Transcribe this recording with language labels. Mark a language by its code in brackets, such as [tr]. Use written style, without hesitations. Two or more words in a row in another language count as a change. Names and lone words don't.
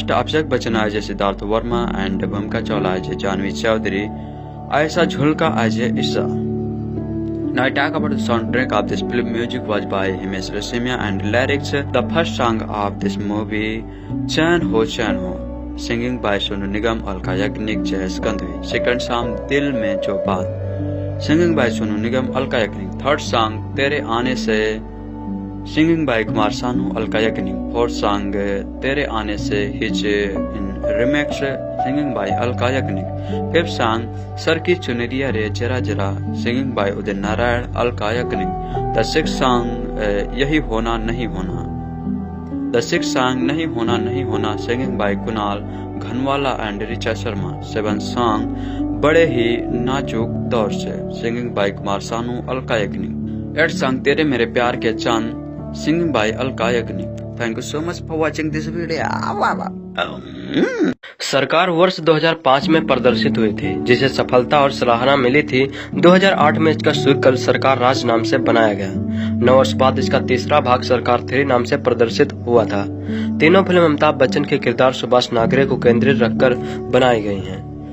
[en] Abhishek Bachchan as Siddharth Verma and Bhumika Chawla as Janvi Chaudhary, Aisha Julka as Isha. Now I talk about the soundtrack of this film. Music was by Himesh Reshammiya and lyrics. The first song of this movie, Chain Ho, singing by Sonu Nigam, Alka Yagnik, Jayesh Gandhi. Second song, Dil Mein Jo Baat, singing by Sonu Nigam, Alka Yagnik. Third song, Tere Aane Se, singing by Kumar Sanu, Alka Yagnik. Fourth song, Tere Aane Se, his in remix, singing by Alka Yagnik. Fifth song, Sar Ki Chuneriya Re Jara Jara, singing by Udit Narayan, Alka Yagnik. The sixth song, Yahi Hona Nahi Hona. The sixth song, Nahi Hona Nahi Hona, singing by Kunal Ghanwala and Richa Sharma. Seventh song, Bade Hi Nachuk Daur Se, singing by Kumar Sanu, Alka Yagnik. Eighth song, Tere Mere Pyar Ke Chand, singing by Alka Yagnik. Thank you so much for watching this video. [hi] सरकार वर्ष 2005 में प्रदर्शित हुई थी, जिसे सफलता और सराहना मिली थी। 2008 में इसका सीक्वल सरकार राज नाम से बनाया गया। 9 वर्ष बाद इसका तीसरा भाग सरकार 3 नाम से प्रदर्शित हुआ था। तीनों फिल्म अमिताभ बच्चन के किरदार सुभाष नागरे को केंद्रित रखकर बनाई गई हैं।